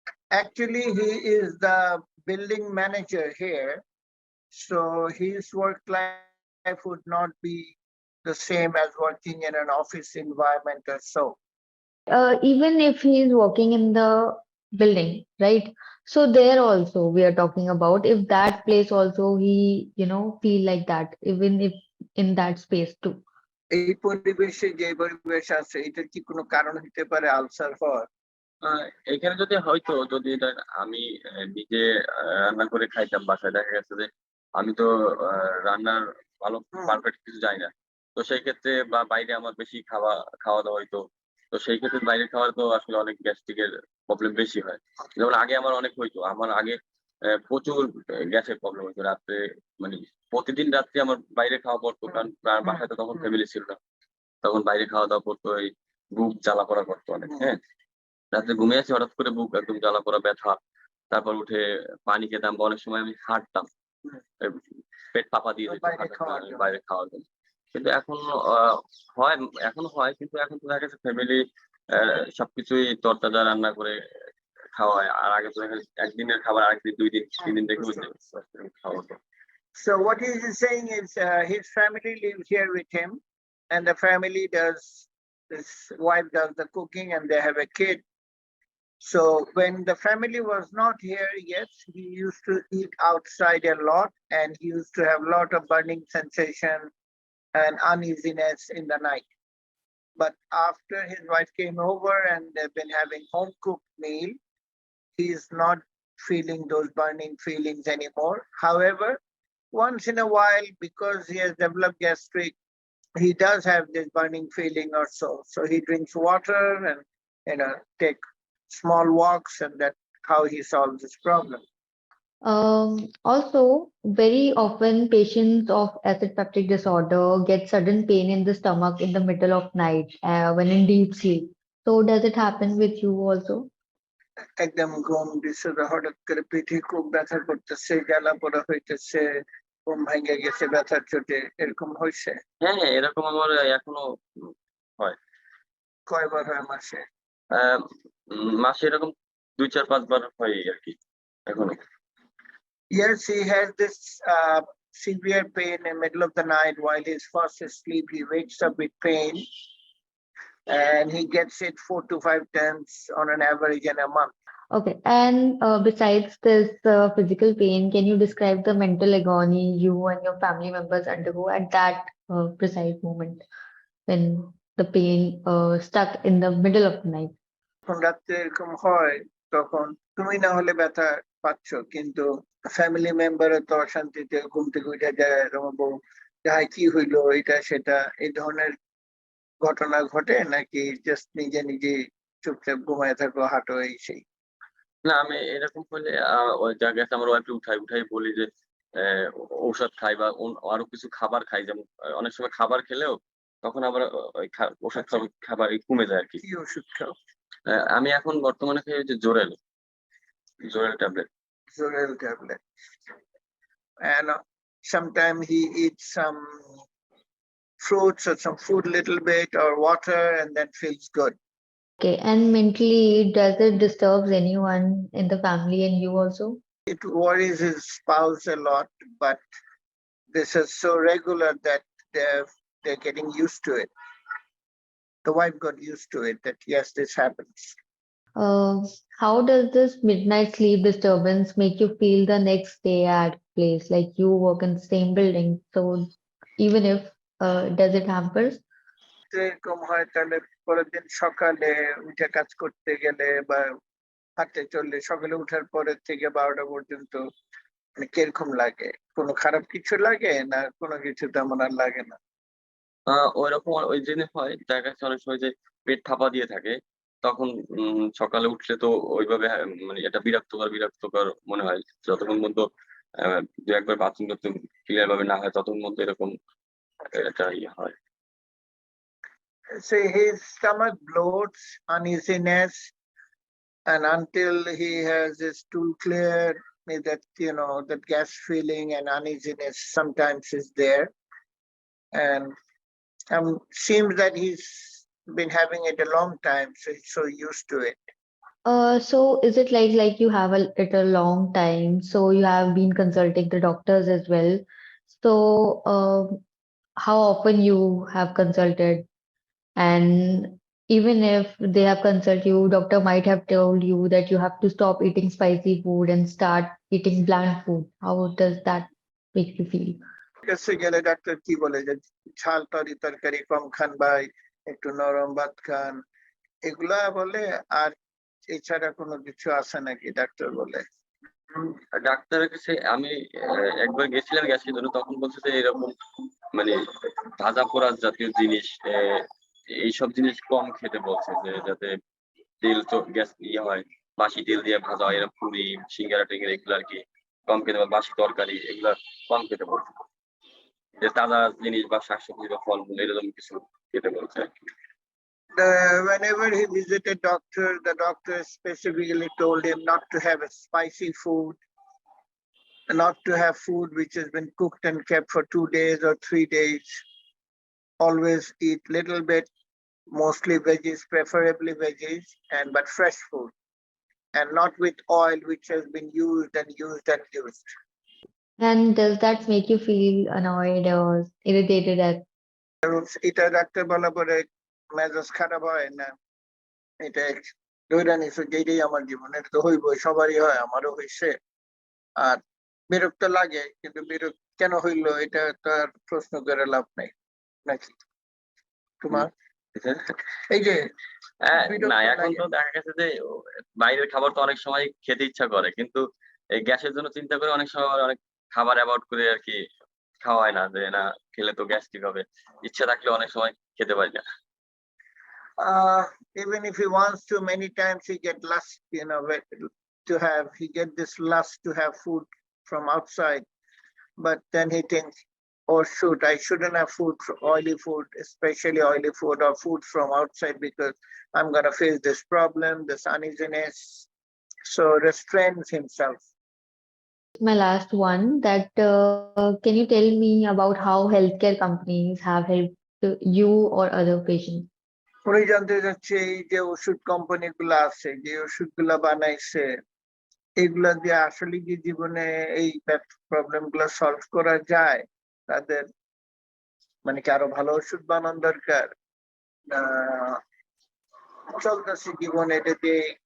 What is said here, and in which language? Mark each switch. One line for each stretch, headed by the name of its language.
English: Actually, he is the building manager here, so his work life would not be the same as working in an office environment or so. Even if he is working in the building, right? So there also we are talking about if that place also he, feel like that, even if in that space too.
Bangla: এই পরিবেশে যে পরিবেশ আছে এটার কি কোনো কারণ হতে পারে আলসার হওয়ার? এখানে যদি হয়তো যদি আমি নিজে রান্না করে খাইতাম বাসায়, দেখা গেছে যে আমি তো রান্নার ভালো পারফেক্ট কিছু জানি না, তো সেই ক্ষেত্রে বা বাইরে আমার বেশি খাওয়া খাওয়া দাওয়া হইতো, তো সেই ক্ষেত্রে বাইরে খাওয়ার তো আসলে অনেক গ্যাস্ট্রিকের প্রবলেম বেশি হয়। যেমন আগে আমার অনেক হইতো, আমার আগে প্রচুর গ্যাসের প্রবলেম হইতো রাত্রে, মানে প্রতিদিন রাত্রে আমার বাইরে খাওয়া পড়তো, কারণ বাসায় তো তখন ফ্যামিলি ছিল না, তখন বাইরে খাওয়া দাওয়া করতো, এই বুক জ্বালা পোড়া করতো অনেক। হ্যাঁ, রাত্রে ঘুমিয়ে আছি, হঠাৎ করে বুক একদম জ্বালা পোড়া ব্যথা, তারপর উঠে পানি খেতাম বা অনেক সময় আমি হাঁটতাম পেট ফাঁপা দিয়ে দিত বাইরে খাওয়ার জন্য। কিন্তু এখন হয়, এখনো হয়, কিন্তু এখন তো দেখা গেছে ফ্যামিলি সবকিছুই তরতাজা রান্না করে খাওয়ায়। আর আগে তো দেখা যাচ্ছে একদিনের খাবার আরেকদিন 2 দিন 3 দিন রেখে খাওয়া হতো।
English: So what he is saying is his family lives here with him, and the family does, his wife does the cooking, and they have a kid. So when the family was not here yet, he used to eat outside a lot, and he used to have a lot of burning sensation and uneasiness in the night. But after his wife came over and they've been having home cooked meal, he is not feeling those burning feelings anymore. However, once in a while, because he has developed gastric, he does have this burning feeling or so. So he drinks water and take small walks, and that's how he solves this problem. Also, very often patients of acid peptic disorder get sudden pain in the stomach in the middle of night when in deep sleep. So does it happen with you also?
Bangla: একদম ঘুম দিছে, হঠাৎ করে পিঠে খুব ব্যথা করতেছে, জ্বালা পোড়া হইতেছে, ঘুম ভেঙে গেছে ব্যথার চোটে, এরকম হয়েছে? হ্যাঁ হ্যাঁ, এরকম আমার এখনো হয়। কয়বার হয় মাসে? মাসে এরকম 2-4-5 বার হয় আর কি এখনো।
English: Yes, he has this severe pain in the middle of the night while he's fast asleep. He wakes up with pain, and he gets it 4 to 5 times on an average in a month. Okay, and besides this physical pain, can you describe the mental agony you and your family members undergo at that precise moment when the pain stuck in the middle of the night?
Bangla: যখন রাত্রে এরকম হয় তখন তুমি না হলে ব্যথা পাচ্ছ, কিন্তু ফ্যামিলি মেম্বার তো অশান্তিতে ঘুম থেকে উঠে যায়, বউ যাই কি হইলো এটা সেটা, এই ধরনের ঘটনা ঘটে নাকি জাস্ট নিজে নিজে চুপচাপ ঘুমায় থাকো, হাঁটো, এই সেই? না, আমি এরকম হলে ওই জায়গাতে আমার ওয়াইফকে উঠাই বলি যে ঔষধ খাই বা আরো কিছু খাবার খাই, যেমন অনেক সময় খাবার খেলেও তখন আবার ওই ওষুধ খাবার কমে যায় আরকি। কি ওষুধ খাও? আমি এখন বর্তমানে খাই হচ্ছে জোরেল tablet.
English: Zoral tablet. And sometimes he eats some fruits or some food little bit or water and then feels good. Okay, and mentally, does it disturbs anyone in the family and you also? It worries his spouse a lot, but this is so regular that they're getting used to it. The wife got used to it that yes, this happens. Uh, how does this midnight sleep disturbance make you feel the next day at place? Like you work in the same building, so even if does it hampers?
Bangla: এরকম হয় তাহলে পরের দিন সকালে উঠে কাজ করতে গেলে বা হাঁটতে চললে সকালে উঠার পরের থেকে 12টা পর্যন্ত মানে কিরকম লাগে? কোনো খারাপ কিছু লাগে না কোনো কিছু তেমন আর লাগে না? ওইরকম ওই জন্যে হয়, দেখা যাচ্ছে অনেক সময় যে পেট ফাঁপা দিয়ে থাকে। তখন সকালে উঠলে তো ওইভাবে মানে এটা বিরক্তকর মনে হয়। যতক্ষণ পর্যন্ত ২-১ বার বাথরুম করতে ক্লিয়ার ভাবে না হয় ততক্ষণ পর্যন্ত এরকম একটা ইয়ে হয়।
English: Say his stomach bloats, uneasiness, and until he has his stool clear, that that gas feeling and uneasiness sometimes is there, and seems that he's been having it a long time, so he's so used to it. So is it like you have it a long time, so you have been consulting the doctors as well? So how often you have consulted? And even if they have consulted you, doctor might have told you that you have to stop eating spicy food and start eating bland food. How does that make you feel?
Bangla: কাছে গেলে doctor কি বলে যে ঝাল তরকারি কম খান ভাই, একটু নরম ভাত খান, এগুলা বলে। আর এছাড়া কোনো কিছু আছে নাকি ডাক্তার বলে? ডাক্তারের কাছে আমি একবার গেছিলাম গ্যাসের জন্য, তখন বলছে যে এরকম মানে ভাজা পোড়া জাতীয় জিনিস, এইসব জিনিস কম খেতে বলছে, যে যাতে তেল তো গ্যাস ইয়ে হয়, বাসি তেল দিয়ে ভাজা হয় এরকম পুরি, সিঙ্গারা-টিঙ্গারা এগুলো আরকি কম খেতে বলে, বাসি তরকারি এগুলা কম খেতে বলছে। যে তাজা জিনিস বা শাকসবজি বা ফলমূল এরকম কিছু খেতে বলছে আরকি।
English: Whenever he visited doctor, the doctor specifically told him not to have a spicy food, not to have food which has been cooked and kept for 2 days or 3 days. Always eat little bit, mostly veggies, preferably veggies, and but fresh food, and not with oil which has been used and used and used. And does that make you feel annoyed or irritated at?
Bangla: এটা doctor বলা পরে মেজাজ খারাপ হয় না? এটা ধরে নিছো যে এটাই আমার জীবন, এটা তো হইবই, সবারই হয়, আমারও হয়েছে। আর বিরক্ত লাগে, কিন্তু বিরক্ত কেন হইলো এটা তার প্রশ্ন করে লাভ নাই নাকি তোমার? এই যে না, বিরক্ত এখন লাগে। তো দেখা গেছে যে বাইরের খাবার তো অনেক সময় খেতে ইচ্ছা করে, কিন্তু এই গ্যাসের জন্য চিন্তা করে অনেক সময় আবার অনেক খাবার অ্যাভয়েড করে আরকি খাওয়া হয় না, যে না খেলে তো গ্যাস্ট্রিক হবে। ইচ্ছা থাকলেও অনেক সময় খেতে পারি না।
English: Even if he wants to, many times he get lust, he get this lust to have food from outside, but then he thinks, oh shoot, I shouldn't have oily food, especially oily food or food from outside, because I'm gonna face this problem, this uneasiness. So restrains himself. My last one, that can you tell me about how healthcare companies have helped you or other patients?
Bangla: উনি জানতে চাচ্ছে এই যে ওষুধ company গুলা আছে, যে ওষুধগুলা বানাইছে, এগুলা দিয়ে আসলে কি জীবনে এই প্রবলেম গুলা সলভ করা যায়? তাদের মানে কি আরো ভালো ওষুধ বানানো দরকার, না চলতেছে জীবনে এটা দিয়ে?